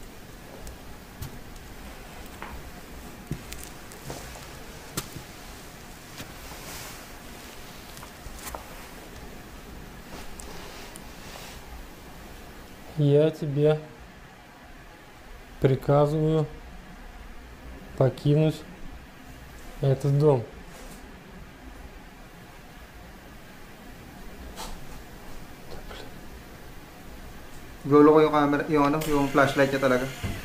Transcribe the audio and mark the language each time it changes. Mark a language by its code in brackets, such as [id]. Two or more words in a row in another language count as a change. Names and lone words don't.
[ru] Я тебе приказываю покинуть этот дом. [tl] Gulo ko yung camera, yung flashlight niya talaga.